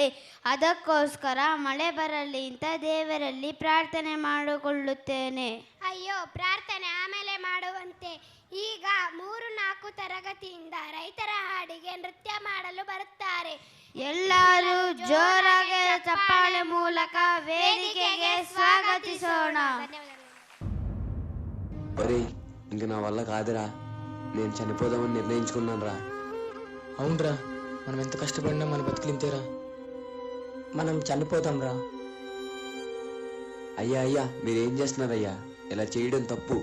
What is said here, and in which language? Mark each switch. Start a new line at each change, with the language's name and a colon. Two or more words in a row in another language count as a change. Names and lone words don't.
Kannada: ಅದಕ್ಕೋಸ್ಕರ ಮಳೆ ಬರಲಿ ಅಂತ ದೇವರಲ್ಲಿ ಪ್ರಾರ್ಥನೆ ಮಾಡಿಕೊಳ್ಳುತ್ತೇನೆ. ಅಯ್ಯೋ, ಪ್ರಾರ್ಥನೆ ಆಮೇಲೆ ಮಾಡುವಂತೆ. ಈಗ 3-4 ತರಗತಿಯಿಂದ ರೈತರ ಹಾಡಿಗೆ ನೃತ್ಯ ಮಾಡಲು ಬರುತ್ತಾರೆ. ಎಲ್ಲರೂ ಜೋರಾಗಿ ಚಪ್ಪಾಳೆ ಮೂಲಕ ವೇದಿಕೆಗೆ స్వాగతించోణ.
Telugu: ఒరేయ్, ఇంక నా వల్ల కాదురా. నేను చనిపోదామని నిర్ణయించుకున్నాను రా. అవునరా, మనం ఎంత కష్టపడినా మన బతుకులింతేరా. మనం చనిపోతాం రా. అయ్యా మీరేం చేస్తున్నారయ్యా? ఇలా చేయడం తప్పు.